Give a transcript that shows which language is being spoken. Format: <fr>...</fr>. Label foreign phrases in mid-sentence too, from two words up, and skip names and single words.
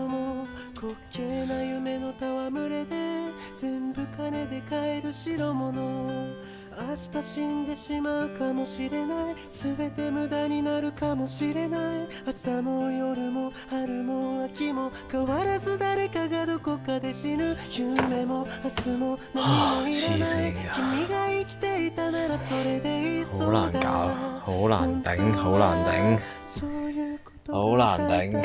<ja>滑稽な夢の戯れで全部金で買える代物明日死んでしまうかもしれない全て無駄になるかもしれない朝も夜も春も秋も変わらず誰かがどこかで死ぬ夢も明日も何もいらない君が生きていたならそれでいいそうだ</ja> <yue>好難搞，好難頂，好難頂，</yue> <ja>そういうこと</ja> <yue>好難頂。</yue>